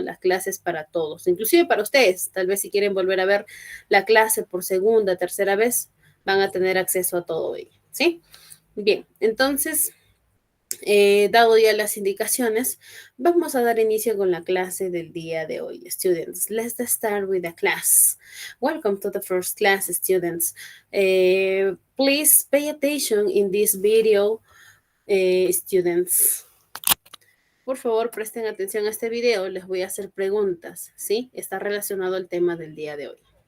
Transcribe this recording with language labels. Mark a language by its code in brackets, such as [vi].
[es] Las clases para todos, inclusive para ustedes, tal vez si quieren volver a ver la clase por segunda, tercera vez, van a tener acceso a todo ello, ¿sí? Bien, entonces, dado ya las indicaciones, vamos a dar inicio con la clase del día de hoy. [en] Students, let's start with the class. Welcome to the first class, students. Please pay attention in this video, students. [es] Por favor, presten atención a este video. Les voy a hacer preguntas, ¿sí? Está relacionado al tema del día de hoy.